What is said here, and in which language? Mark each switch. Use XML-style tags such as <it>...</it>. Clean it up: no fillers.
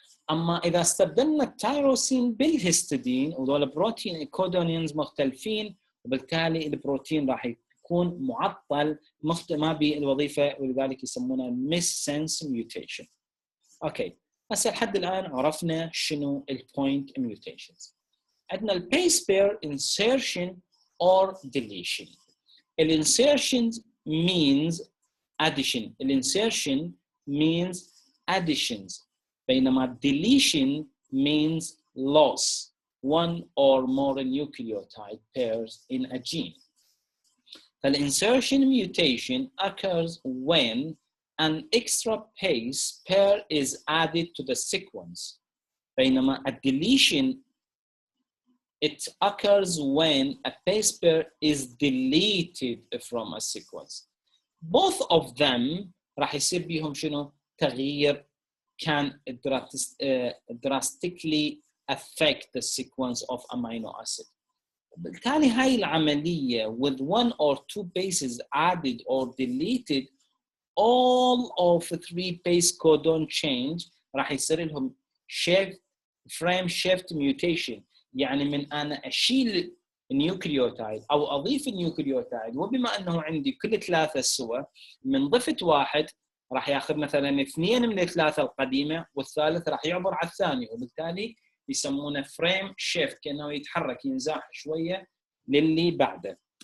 <ar>اما اذا استبدلنا التيروسين بالهستidine وذول بروتين كودونينز مختلفين، وبالتالي البروتين راح يكون معطل ما بالوظيفه، ولذلك يسمونه missense mutation. اوكي، هسه لحد الان عرفنا شنو البوينت ميوتيشنز. عندنا البيس بير insertion or deletion.</ar> <en>الانسيرشن means addition، الانسيرشن means additions، بينما deletion means loss one or more nucleotide pairs in a gene. The insertion mutation occurs when an extra base pair is added to the sequence. بينما a deletion it occurs when a base pair is deleted from a sequence. Both of them راح يصير بيهم شنو؟ تغيير can drastically affect the sequence of amino acid. بالتالي هاي العملية with one or two bases added or deleted, all of three base codon change راح يصير لهم frame shift mutation.</en> <ar>يعني من أنا أشيل النيوكليوتايد أو أضيف النيوكليوتايد، وبما أنه عندي كل ثلاثة سوا من ضفت واحد راح ياخذ مثلا اثنين من الثلاثه القديمه، والثالث راح يعبر على الثاني، وبالتالي يسمونه فريم شيفت، كانه يتحرك ينزاح شويه للي بعده.</ar>